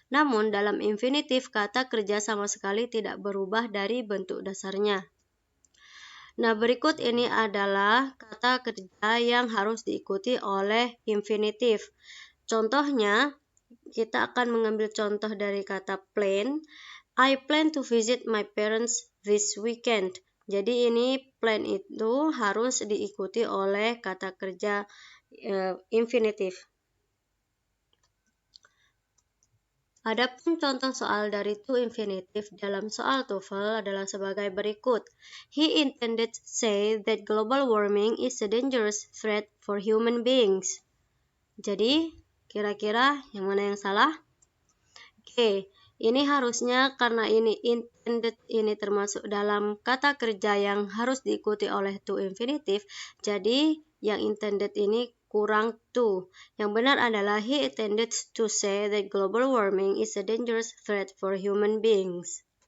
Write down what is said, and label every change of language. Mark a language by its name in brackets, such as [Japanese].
[Indonesian] Namun dalam infinitif kata kerja sama sekali tidak berubah dari bentuk dasarnya. Nah, berikut ini adalah kata kerja yang harus diikuti oleh infinitif. Contohnya, kita akan mengambil contoh dari kata plan. [English] I plan to visit my parents this weekend. [Indonesian] Jadi ini plan itu harus diikuti oleh kata kerja infinitif. Adapun contoh soal dari to infinitive dalam soal TOEFL adalah sebagai berikut. [English] He intended to say that global warming is a dangerous threat for human beings. [Indonesian] Jadi, kira-kira yang mana yang salah? Oke, ini harusnya karena ini intended ini termasuk dalam kata kerja yang harus diikuti oleh to infinitive, jadi yang intended ini kurang to. Yang benar adalah [English] he intended to say that global warming is a dangerous threat for human beings.